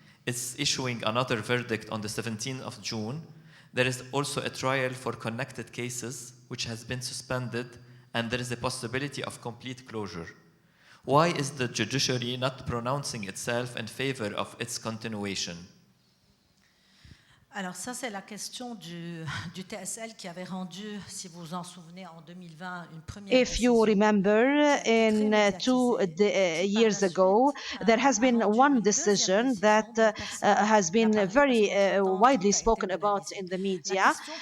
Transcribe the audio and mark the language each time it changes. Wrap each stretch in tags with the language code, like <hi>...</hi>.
<en>It's issuing another verdict on the 17th of June. There is also a trial for connected cases, which has been suspended, and there is a possibility of complete closure. Why is the judiciary not pronouncing itself in favor of its continuation?</en> <fr>Alors ça, c'est la question du TSL qui avait rendu, si vous vous en souvenez, en 2020, une première</fr> <en>If you remember, in 2 years ago, there has been one decision that has been very widely spoken about in the media.</en>